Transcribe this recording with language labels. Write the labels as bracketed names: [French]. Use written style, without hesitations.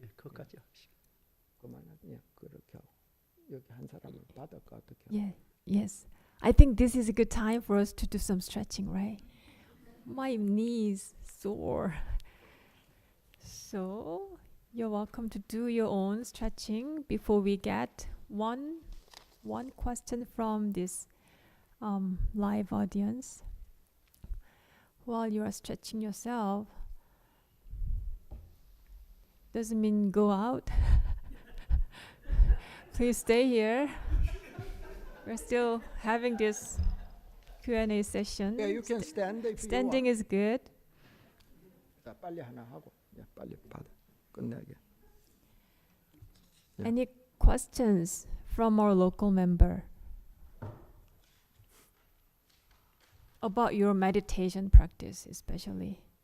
[Korean] 그것까지. 그만하냐 그렇게 하고 여기 한 사람을 받을까 어떻게? [English] Yeah. Yes. I think this is a good time for us to do some stretching, right? My knees sore. So you're welcome to do your own stretching before we get one question from this live audience. While you are stretching yourself, doesn't mean go out. Please stay here. We're still having this Q&A session. Yeah, you can stand if Standing you is good. want. [Korean] 자, 빨리 하나 하고, 빨리 받아 끝내게. [English] Yeah. Any questions from our local member about your meditation practice, especially?